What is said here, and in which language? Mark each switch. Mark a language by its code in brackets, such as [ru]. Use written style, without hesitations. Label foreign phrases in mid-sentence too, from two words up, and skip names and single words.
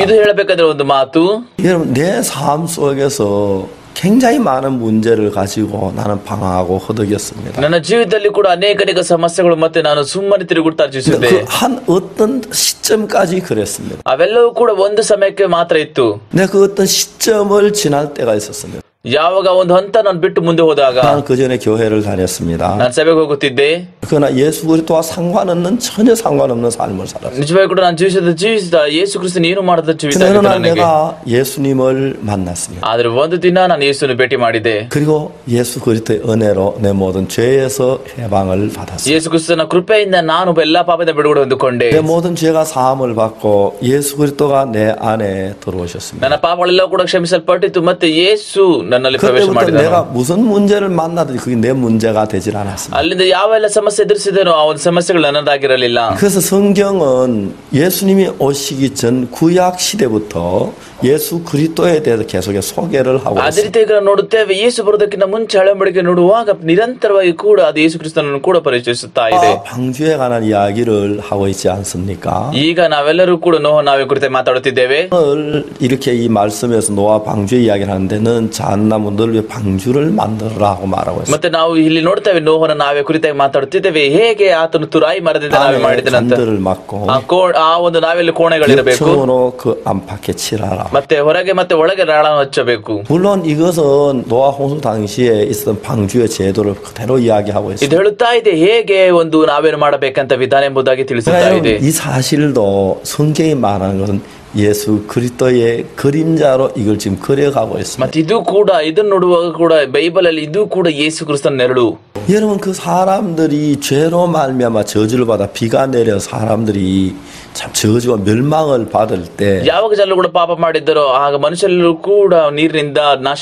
[kn] ಇದು ಹೇಳಬೇಕಾದ್ರೆ ಒಂದು ಮಾತು. [ko] 여러분 내 삶 속에서 굉장히 많은 문제를 가지고 나는 방황하고 허덕였습니다. [kn] ನನ್ನ ಜೀವಿತದಲ್ಲಿ ಕೂಡ ಅನೇಕ ಸಮಸ್ಯೆಗಳು ಮತ್ತೆ ನಾನು ಸುಮ್ಮನೆ ತಿರುಗುತ್ತಾ ಜೀವಿಸಿದ್ದೆ. [ko] 한 어떤 시점까지 그랬습니다. [kn] ಅವೆಲ್ಲವೂ ಕೂಡ ಒಂದು ಸಮಯಕ್ಕೆ ಮಾತ್ರ ಇತ್ತು. [ko] 내가 그 어떤 시점을 지날 때가 있었습니다. [kn] ಯಾವಾಗ ಒಂದು ಹಂತ ನಾನು ಬಿಟ್ಟು ಮುಂದೆ ಹೋದಾಗ [ko] ನಾನು 그 전에 교회를 다녔습니다. [kn] ನಾನು ಸಭೆಗೆ ಹೋಗುತ್ತಿದ್ದೆ. [ko] 그러나 예수 그리스도와 상관없는 전혀 상관없는 삶을 살았어요. [kn] ನಿಜವಾಗಿ ಕೂಡ ನಾನು ಜೀವಿಸಿದ ಯೇಸು ಕ್ರಿಸ್ತನ ಏನು ಮಾಡಿದ ಜೀವಿತ ನನಗೆ. [ko] 내가 예수님을 만났습니다. [kn] ಆದ್ರೆ ಒಂದು ದಿನ ನಾನು ಯೇಸುವನ್ನು ಭೇಟಿ ಮಾಡಿದೆ. [ko] 그리고 예수 그리스도의 은혜로 내 모든 죄에서 해방을 받았어요. [kn] ಯೇಸು ಕ್ರಿಸ್ತನ ಕೃಪೆಯಿಂದ ನಾನು ಎಲ್ಲಾ ಪಾಪದಿಂದ ಬಿಡುಗಡೆ ಹೊಂದಿಕೊಂಡೆ. [ko] 내 모든 죄가 사함을 받고 예수 그리스도가 내 안에 들어오셨습니다. [kn] ನನ್ನ ಪಾಪಗಳೆಲ್ಲ ಕೂಡ ಕ್ಷಮಿಸಲ್ಪಟ್ಟಿತು ಮತ್ತೆ ಯೇಸು ನನ್ನ ನನ್ನಲ್ಲಿ ಪ್ರವೇಶ [ko] 그때부터 [kn] ಮಾಡಿದನು. [ko] 내가 무슨 문제를 만나든지 그게 내 문제가 되질 않았습니다. [kn] ಅಲ್ಲಿಂದ ಯಾವೆಲ್ಲ ಸಮಸ್ಯೆ ಎದುರಿಸಿದನೋ ಆ ಒಂದು ಸಮಸ್ಯೆಗಳು ನನ್ನದಾಗಿರಲಿಲ್ಲ. [ko] 그래서 성경은 예수님이 오시기 전 구약 시대부터 예수 그리스도에 대해서 계속해서 소개를 하고 [kn] ಅದೇ [ko] 있습니다. [kn] ರೀತಿ ಈಗ ನಾವು ನೋಡುತ್ತೇವೆ, ಯೇಸು ಬರೋದಕ್ಕಿಂತ ಮುಂಚೆ ಹಳೆಂಬಡಿಕೆ ನೋಡುವಾಗ ನಿರಂತರವಾಗಿ ಕೂಡ ಅದು ಯೇಸು ಕ್ರಿಸ್ತನನ್ನು ಕೂಡ ಪರಿಚಯಿಸುತ್ತಾ ಇದೆ. [ko] 방주에 관한 이야기를 하고 있지 않습니까? [kn] ಈಗ ನಾವೆಲ್ಲರೂ ಕೂಡ ನೋಹ ನಾವೇ ಕುರಿತು ಮಾತಾಡುತ್ತಿದ್ದೇವೆ. [ko] 오늘 이렇게 이 말씀에서 노아 방주의 이야기를 하는데는 잣나무 널 왜 방주를 만들어라 하고 말하고 있습니다. [kn] ಮತ್ತೆ ನಾವು ಇಲ್ಲಿ ನೋಡ್ತೇವೆ ನೋಹನ ನಾವೇ ಕುರಿತಾಗಿ ಮಾತಾಡುತ್ತಿದ್ದೇವೆ. ಹೇಗೆ ಆತನು ತುರಾಯಿ ಮರದಿಂದ ನಾವೇ ಮಾಡಿದನಂತ. [ko] 잔들을 막고 [kn] ಆ ಒಂದು ನಾವೆಲ್ಲ ಕೋಣೆಗಳಿರಬೇಕು. [ko] 역청으로 그 안팎에 칠하라. [kn] ಮತ್ತೆ ಹೊರಗೆ ಮತ್ತೆ ಒಳಗೆ ರಾಳವನ್ನು ಹಚ್ಚಬೇಕು. [ko] 물론 이것은 노아 홍수 당시에 있었던 방주의 제도를 그대로 이야기하고 [kn] ಇದು [ko] 있습니다. [kn] ಹೇಳುತ್ತಾ ಇದೆ ಹೇಗೆ ಒಂದು ನಾವೇನು ಮಾಡಬೇಕಂತ ವಿಧಾನ ಎಂಬುದಾಗಿ ತಿಳಿಸುತ್ತಾ ಇದೆ. [ko] 이 사실도 성경이 말하는 것은 예수 그리스도의 그림자로 이걸 지금 그려가고 있습니다. [kn] ಮತ್ತೆ ಇದು ಕೂಡ ಇದನ್ನು ನೋಡುವಾಗ ಕೂಡ ಬೈಬಲ್ ಅಲ್ಲಿ ಇದು ಕೂಡ ಯೇಸು ಕ್ರಿಸ್ತನ ನೆರಳು. [ko] 여러분 그 사람들이 죄로 말미암아 저주를 받아 비가 내려 사람들이 참 저주와 멸망을 받을 때 [kn] ಯಾವಾಗ ಜನರು ಕೂಡ ಪಾಪ ಮಾಡಿದ್ದರೋ ಆಗ ಮನುಷ್ಯರೆಲ್ಲರೂ ಕೂಡ ನೀರಿನಿಂದ ನಾಶ